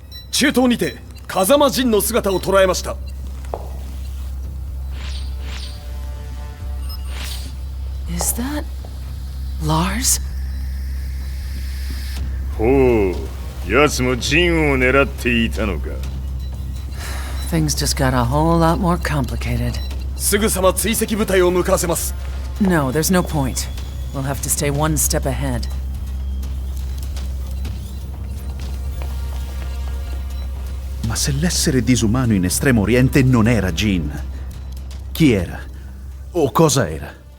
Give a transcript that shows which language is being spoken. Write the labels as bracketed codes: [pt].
[ja] 中東にて風間陣の姿を捉えました。 [en] Is that Lars? [ja] ほう、奴も陣を狙っていたのか。 [en] Things just got a whole lot more complicated. [ja] すぐさま追跡部隊を向かわせます。 [en] No, there's no point. We'll have to stay one step ahead. [it] Ma se l'essere disumano in Estremo Oriente non era Jin, chi era? O cosa era?